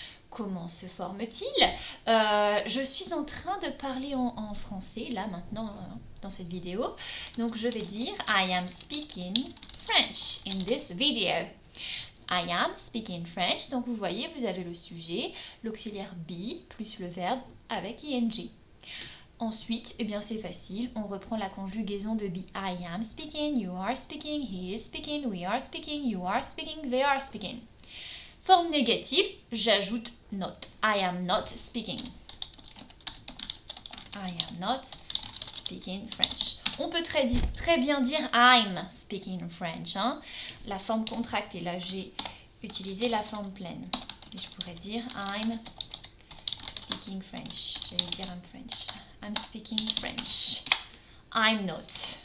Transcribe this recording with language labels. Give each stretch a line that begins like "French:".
French: Comment se forme-t-il? Je suis en train de parler en français, là, maintenant, dans cette vidéo. Donc, je vais dire
English: I am speaking French in this video. I am speaking French.
French: Donc, vous voyez, vous avez le sujet, l'auxiliaire be, plus le verbe avec ing. Ensuite, eh bien, c'est facile. On reprend la conjugaison de be.
English: I am speaking, you are speaking, he is speaking, we are speaking, you are speaking, they are speaking.
French: Forme négative, j'ajoute not.
English: I am not speaking. I am not speaking French.
French: On peut très bien dire
English: I'm speaking French.
French: Hein. La forme contractée, là j'ai utilisé la forme pleine. Et je pourrais dire
English: I'm speaking French.
French: J'allais dire
English: I'm French. I'm speaking French. I'm not.